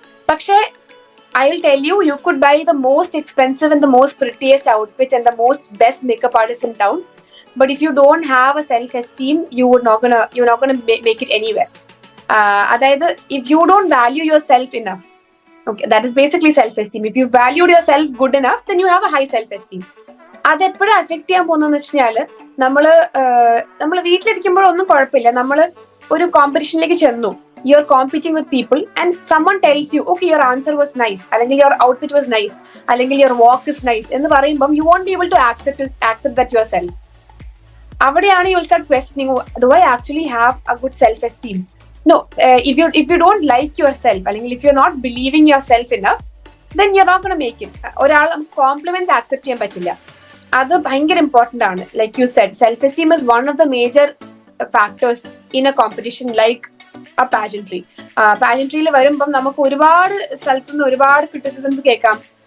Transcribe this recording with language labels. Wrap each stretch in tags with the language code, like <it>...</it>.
<en>But I will tell you, you could buy the most expensive and the most prettiest outfit and the most best makeup artist in town, but if you don't have a self-esteem, you're not gonna make it anywhere. That if you don't value yourself enough, okay, that is basically self-esteem. If you valued yourself good enough, then you have a high self-esteem.</en> <ml>അതെപ്പോഴും affect ചെയ്യാൻ പോകുന്നതെന്ന് വെച്ച് കഴിഞ്ഞാല് നമ്മള് വീട്ടിലിരിക്കുമ്പോഴൊന്നും കുഴപ്പമില്ല.</ml> <en>നമ്മള് ഒരു കോമ്പറ്റീഷനിലേക്ക് ചെന്നു, you are competing with people and someone tells you, okay, your answer was nice, അല്ലെങ്കിൽ your outfit was nice, അല്ലെങ്കിൽ your walk is nice എന്ന് പറയുമ്പം you won't be able to accept that yourself. അവിടെയാണ് you will start questioning, do I actually have a good self-esteem? No, if you don't like yourself, അല്ലെങ്കിൽ if you're not believing yourself enough, then you're not going to make it.</en> <ml>ഒരാൾ compliments accept ചെയ്യാൻ പറ്റില്ല. അത് ഭയങ്കര important ആണ്.</ml> <en>Like you said, self esteem is one of the major factors in a competition like a pageantry.</en> <ml>പാജൻട്രിയിൽ വരുമ്പം നമുക്ക് ഒരുപാട് സ്ഥലത്തു നിന്ന് ഒരുപാട് ക്രിറ്റിസിസംസ് കേൾക്കാം.</ml>